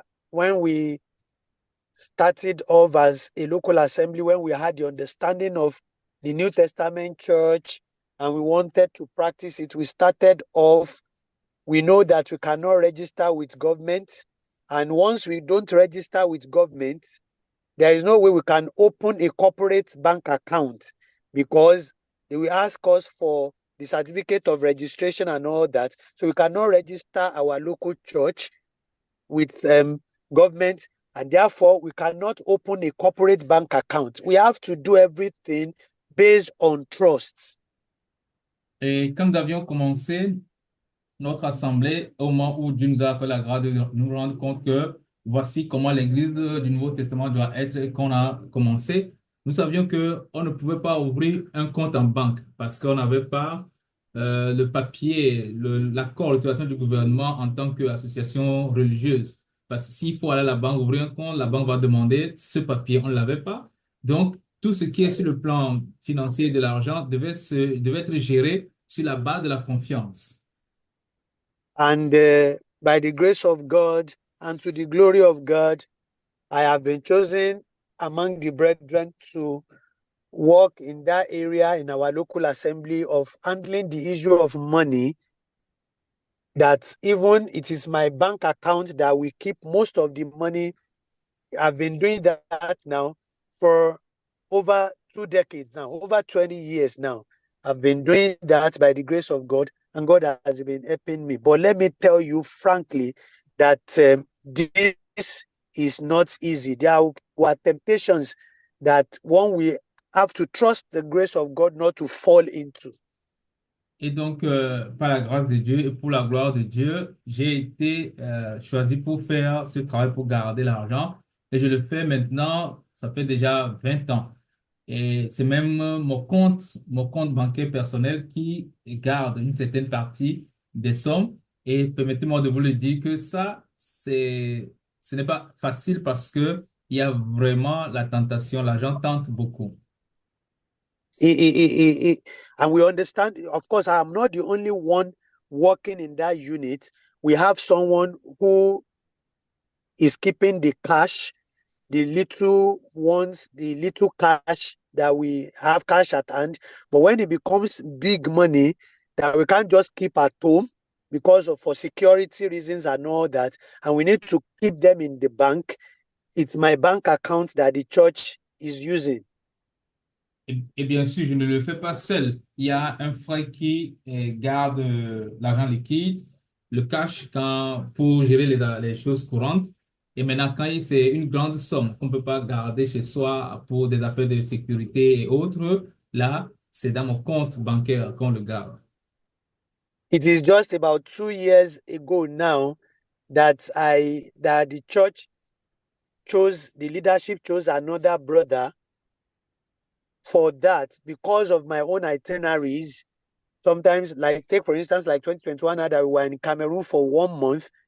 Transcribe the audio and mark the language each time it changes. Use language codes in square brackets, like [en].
[en] When we started off as a local assembly, when we had the understanding of the New Testament church and we wanted to practice it, we started off, we know that we cannot register with government. And once we don't register with government, there is no way we can open a corporate bank account because they will ask us for the certificate of registration and all that. So we cannot register our local church with government, and therefore we cannot open a corporate bank account. We have to do everything based on trust. [fr] Et quand nous avions commencé notre assemblée, au moment où Dieu nous a fait la grâce de nous rendre compte que voici comment l'Église du Nouveau Testament doit être et qu'on a commencé, nous savions qu'on ne pouvait pas ouvrir un compte en banque parce qu'on n'avait pas le papier, l'accord, l'autorisation du gouvernement en tant qu'association religieuse. Parce que s'il faut aller à la banque ouvrir un compte, la banque va demander ce papier. On ne l'avait pas. Donc, tout ce qui est sur le plan financier de l'argent devait être géré sur la base de la confiance. [en] And by the grace of God and to the glory of God, I have been chosen among the brethren to work in that area in our local assembly of handling the issue of money, that even it is my bank account that we keep most of the money. I've been doing that now for over 2 decades now, over 20 years now. I've been doing that by the grace of God, and God has been helping me. But let me tell you frankly that this is not easy. There were temptations that one will have to trust the grace of God not to fall into. [fr] Et donc, par la grâce de Dieu et pour la gloire de Dieu, j'ai été choisi pour faire ce travail, pour garder l'argent. Et je le fais maintenant, ça fait déjà 20 ans. Et c'est même mon compte bancaire personnel qui garde une certaine partie des sommes. Et permettez-moi de vous le dire que ça, ce n'est pas facile parce que il y a vraiment la tentation, l'argent tente beaucoup. [en] And we understand, of course, I am not the only one working in that unit. We have someone who is keeping the cash, the little ones, the little cash that we have cash at hand. But when it becomes big money that we can't just keep at home because of for security reasons and all that, and we need to keep them in the bank, it's my bank account that the church is using. [fr] Et bien sûr, je ne le fais pas seul. Il y a un frère qui garde l'argent liquide, le cash pour gérer les choses courantes. Et maintenant, c'est une grande somme qu'on ne peut pas garder chez soi pour des affaires de sécurité et autres, là, c'est dans mon compte bancaire qu'on le garde. [en] It is just about 2 years ago now that the church the leadership chose another brother for that because of my own itineraries. Sometimes, like take for instance, like 2021, that we were in Cameroon for 1 month.